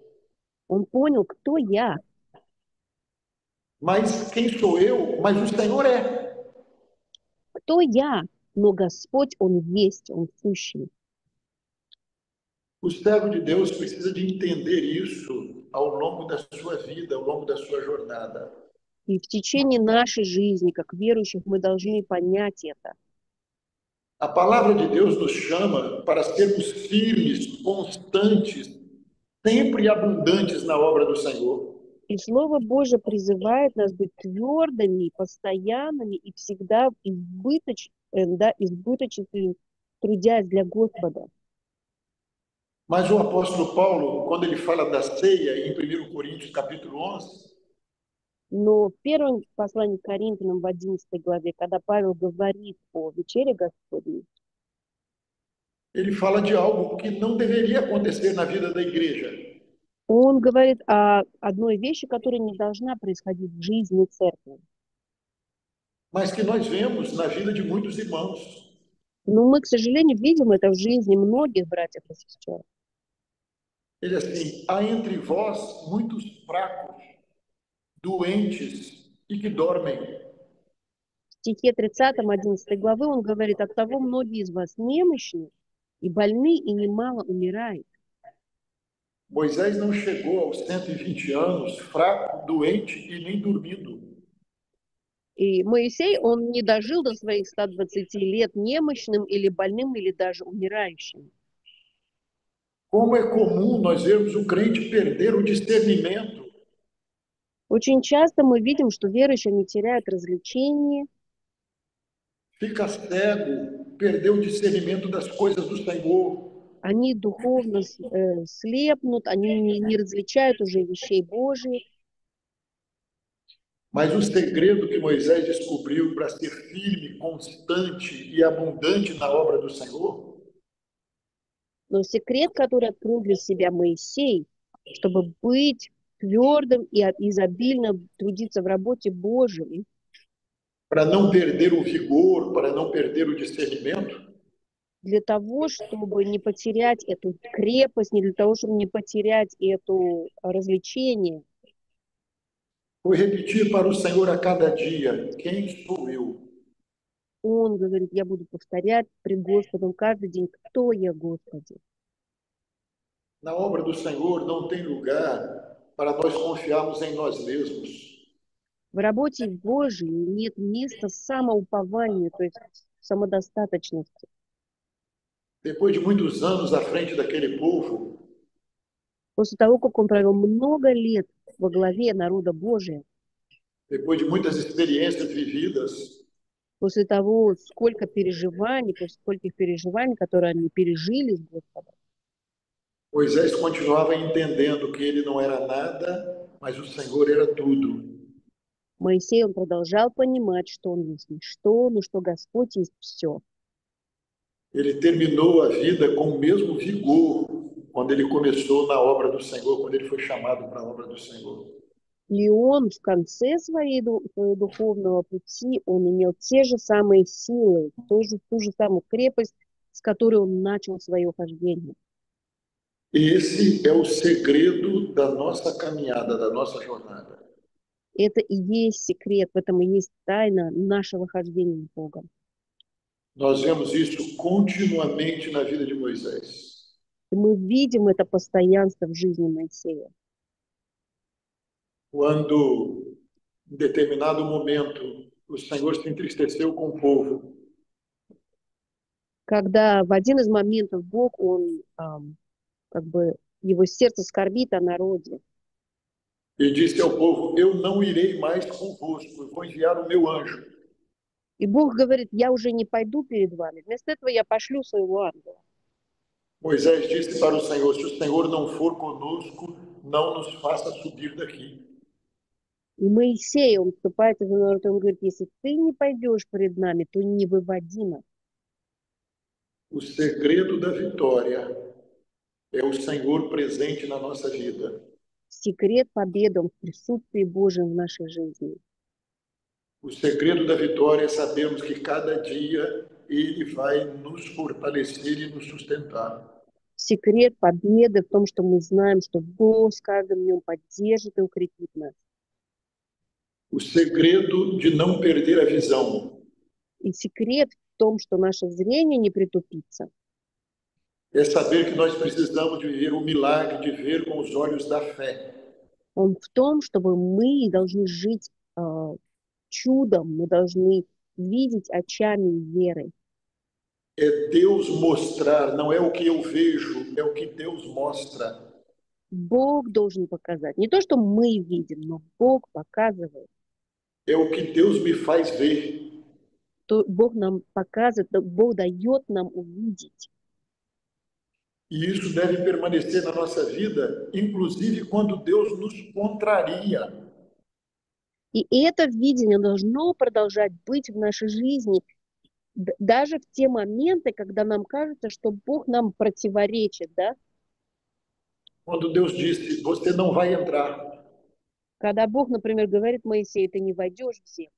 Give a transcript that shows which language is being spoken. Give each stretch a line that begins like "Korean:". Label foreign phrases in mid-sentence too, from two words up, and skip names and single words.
Russian: Он понял, кто я.
Portuguese: Mas quem sou eu? Mas o Senhor é.
Russian: Кто я? Но Господь, Он есть, Он сущий.
Portuguese: O servo de Deus precisa de entender isso ao longo da sua vida, ao longo da sua jornada.
Russian: И в tечение нашей жизни, как верующих, мы должны понять это.
Portuguese: A palavra de Deus nos chama para sermos firmes, constantes, sempre abundantes na obra do Senhor.
Russian: И Слово Божие призывает нас быть твердыми, постоянными и всегда избыточными, трудясь для Господа.
Portuguese: Mas o apóstolo Paulo, quando ele fala da ceia em 1 Coríntios capítulo 11,
Russian: Но в первом послании к Коринфянам в 11 главе, когда Павел говорит о вечере Господней,
Portuguese: ele fala de algo que não deveria acontecer na vida da igreja.
Russian: он говорит о одной вещи, которая не должна происходить в жизни церкви.
Portuguese: Mas que nós vemos na vida de muitos irmãos.
Russian: Но мы, к сожалению, видим это в жизни многих братьев и сестер.
Portuguese: Ele assim, há entre vós muitos fracos, doentes e que dormem.
Russian: В стихе 30, 11 главы он говорит, оттого многие из вас немощны и больны, и немало умирает.
Portuguese: Moisés não chegou aos 120 anos fraco, doente e nem dormindo.
Russian: И Моисей, он не дожил до своих 120 лет немощным или больным, или даже умирающим.
Portuguese: Como é comum nós vermos o crente perder o discernimento.
Russian: Очень часто мы видим, что верующие не теряют развлечения,
Portuguese: Fica cego, perdeu o discernimento das coisas do Senhor.
Russian: они духовно слепнут, они не различают уже вещей Божьих.
Portuguese: Mas o segredo que Moisés descobriu para ser firme, constante e abundante na obra do Senhor,
Russian: Но секрет, который открыл для себя Моисей, чтобы быть твердым и изобильно трудиться в работе Божьей,
Portuguese: para não perder o vigor, para não perder o discernimento,
Russian: для того, чтобы не потерять эту крепость, не для того, чтобы не потерять это развлечение,
Portuguese: foi repetir para o Senhor a cada dia: quem sou eu?
Russian: он говорит, я буду повторять пред Господом каждый день, кто я, Господи.
Portuguese: Na obra do Senhor não tem lugar para nós confiarmos em nós mesmos.
Russian: В работе Божьей нет места самоупованию, то есть самодостаточности.
Portuguese: Depois de muitos anos à frente daquele povo,
Russian: После того, как он провел много лет во главе народа Божия,
Portuguese: depois de muitas experiências vividas,
Russian: после того, сколько переживаний, после скольких переживаний, которые они пережили с Господом,
Portuguese: Moisés continuava entendendo que ele não era nada, mas o Senhor era tudo.
Russian: Моисей, он продолжал понимать, что он есть ничто, но что Господь есть все.
Portuguese: Ele terminou a vida com o mesmo vigor quando ele começou na obra do Senhor, quando ele foi chamado para a obra do Senhor.
Russian: И он в конце своего духовного пути, он имел те же самые силы, ту же самую крепость, с которой он начал свое хождение.
Portuguese: Esse é o segredo da nossa caminhada, da nossa jornada.
Russian: Это и есть секрет, в этом и есть тайна нашего хождения с Богом.
Portuguese: Nós vemos isso continuamente na vida de Moisés.
Russian: И мы видим это постоянство в жизни Моисея.
Portuguese: Quando, em determinado momento, o Senhor se entristeceu com o povo,
Russian: Когда в один из моментов Бог, он как бы его сердце скорбит о народе.
Portuguese: e disse ao povo: Eu não irei mais convosco, eu vou enviar o meu anjo.
Russian: И Бог говорит, я уже не пойду перед вами. Вместо этого я пошлю своего ангела.
Portuguese: Moisés disse para o Senhor: Se o Senhor não for conosco, não nos faça subir daqui.
Russian: И Моисей, он вступается за народ, он говорит, если ты не пойдешь перед нами, то не выводи нас.
Portuguese: O segredo da vitória é o Senhor presente na nossa vida.
Russian: Секрет победы, он в присутствии Божьем в нашей жизни.
Portuguese: O segredo da vitória é sabermos que cada dia Ele vai nos fortalecer e nos sustentar.
Russian: Секрет победы в том, что мы знаем, что Бог с каждым днем поддержит и укрепит нас.
Portuguese: O segredo de não perder a visão
Russian: И секрет в том, что наше зрение не притупится.
Portuguese: é saber que nós precisamos de viver o milagre de ver com os olhos da fé.
Russian: Он в том, чтобы мы должны жить чудом, мы должны видеть очами веры.
Portuguese: É Deus mostrar, não é o que eu vejo, é o que Deus mostra.
Russian: Бог должен показать. Не то, что мы видим, но Бог показывает.
Portuguese: É o que Deus me faz ver.
Russian: То Бог нам показывает, Бог дает нам увидеть.
Portuguese: E isso deve permanecer na nossa vida, inclusive quando Deus nos contraria.
Russian: И это видение должно продолжать быть в нашей жизни, даже в те моменты, когда нам кажется, что Бог нам противоречит, да?
Portuguese: Quando Deus disse: Você não vai entrar.
Russian: Когда Бог, например, говорит Моисею, ты не войдешь в землю.